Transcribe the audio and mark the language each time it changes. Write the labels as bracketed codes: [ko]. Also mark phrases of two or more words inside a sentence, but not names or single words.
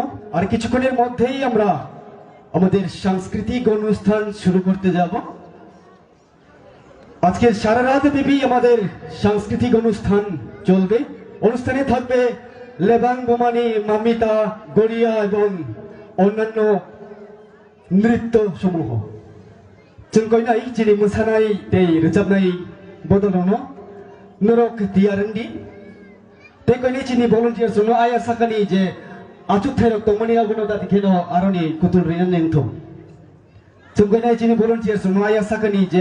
[bn] আর কিছুক্ষণের মধ্যেই আমরা আমাদের সাংস্কৃতিক অনুষ্ঠান শুরু করতে যাব। আজকে সারা রাত ব্যাপী আমাদের সাংস্কৃতিক অনুষ্ঠান চলবে। অনুষ্ঠানে থাকবে লেবাং বোমানি, মামিতা, গড়িয়া এবং অন্যান্য নৃত্য সমূহ। [trp] जोंखौनाय दिनै मोसानाय दै रोजाबनाय बदलावनो नरक दियारंदि तेखौनि दिनै भलन्टियार्स नो आया साखानि जे आचुक थायरक तंमनि आगुनो दाति खेनो आरनि कुतुल रिन नेंथो जोंखौनाय दिनै भलन्टियार्स नो आया साखानि जे